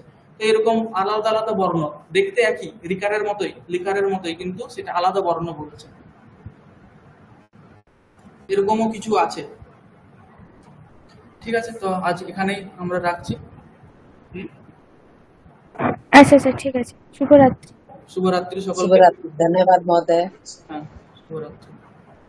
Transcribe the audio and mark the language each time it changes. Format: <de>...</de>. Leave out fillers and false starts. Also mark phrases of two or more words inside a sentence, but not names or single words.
<bn>তো এরকম আলাদা আলাদা বর্ণ, দেখতে একই রিকারের মতোই লিকারের মতোই, কিন্তু সেটা আলাদা বর্ণ বলছে, এরকমও কিছু আছে। ঠিক আছে, তো আজ এখানেই আমরা রাখছি। আচ্ছা স্যার, ঠিক আছে। শুভরাত্রি। শুভরাত্রি সকলকে।</bn> <sa>शुभरात्रि, धन्यवाद महोदय।</sa> <bn>হ্যাঁ, শুভরাত্রি।</bn>